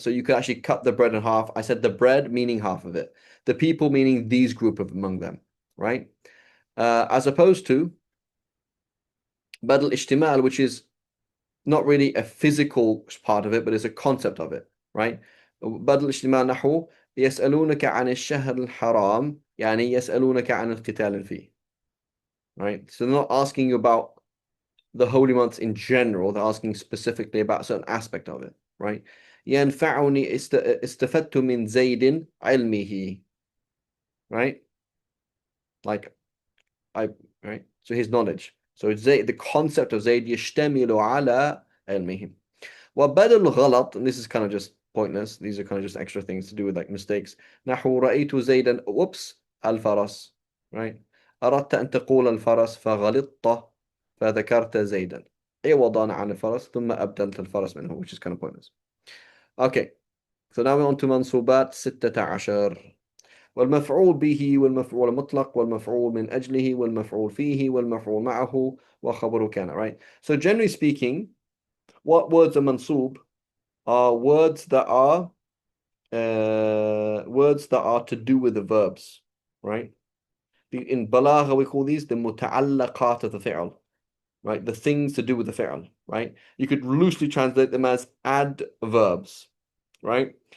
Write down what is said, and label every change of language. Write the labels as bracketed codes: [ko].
[en] So you could actually cut the bread in half. I said the bread meaning half of it, the people meaning these group of among them, right? As opposed to badal ishtimal, which is not really a physical part of it, but it's a concept of it, right? [ar] بدل الاجتماع نحو يسألونك عن الشهر الحرام يعني يسألونك عن القتال فيه, [en] right? So they're not asking you about the holy months in general, they're asking specifically about a certain aspect of it, right? [ar] ينفعني استفدت من زيد علمه, [en] right? Like right? So his knowledge. So the concept of Zayd [ar] يشتمل على علمه. وبدل غلط, [en] and this is kind of just pointless. These are kind of just extra things to do with like mistakes. [ar] نحو رأيت زيدا [en] whoops [ar] الفرس, [en] right? [ar] أردت أن تقول الفرس فغلطت فذكرت زيدا عوضا عن الفرس ثم أبدلت الفرس منه, [en] which is kind of pointless. Okay, so now we're on to منصوبات 16. [ar] والمفعول به والمفعول مطلق والمفعول من أجله والمفعول فيه والمفعول معه وخبر كان, [en] right? So generally speaking, what words are mansub are words that are to do with the verbs, right? In balagha we call these the muta'allaqat of the fi'l, right? The things to do with the fi'l, right? You could loosely translate them as adverbs, right?